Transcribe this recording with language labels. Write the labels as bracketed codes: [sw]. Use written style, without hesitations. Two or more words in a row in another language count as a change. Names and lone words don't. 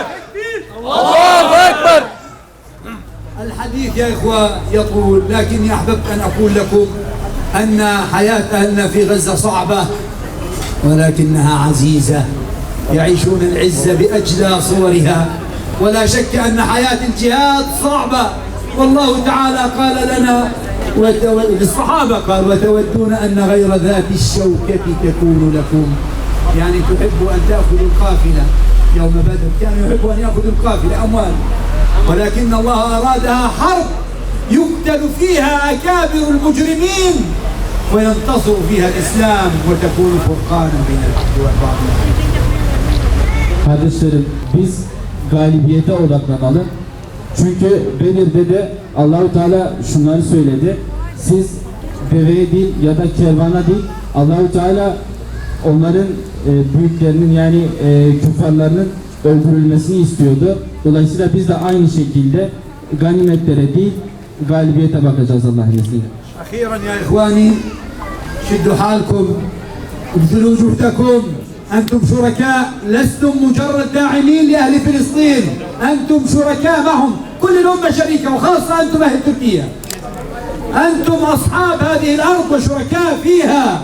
[ar] الله أكبر! الحديث يا إخوة يطول، لكني أحببت أن أقول لكم أن حياة أهلنا في غزة صعبة ولكنها عزيزة، يعيشون العزة بأجلى صورها، ولا شك أن حياة الجهاد صعبة. والله تعالى قال لنا للصحابة قال وتودون أن غير ذات الشوكة تكون لكم، يعني تحبوا أن تأخذوا القافلة. يوم بدر كانوا يحبوا أن يأخذوا القافلة أموال، ولكن الله أرادها حرب يقتل فيها أكابر المجرمين وينتصر فيها الإسلام وتكون فرقانا بين الحق والباطل. [tr] Kardeşlerim, biz galibiyete odaklanalım. Çünkü Bedir'de de Allahu Teala şunları söyledi. Siz deveye değil ya da kervana değil, Allahu Teala onların büyüklerinin yani küffarlarının öldürülmesini istiyordu. Dolayısıyla biz de aynı şekilde ganimetlere değil galibiyete bakacağız Allah'ın izniyle. [ar] أخيرا يا إخواني، شدوا حالكم، ابذلوا جهدكم، أنتم شركاء، لستم مجرد داعمين لأهل فلسطين، أنتم شركاء معهم، كل الأمة شريكة وخاصة أنتم أهل تركيا، أنتم أصحاب هذه الأرض وشركاء فيها.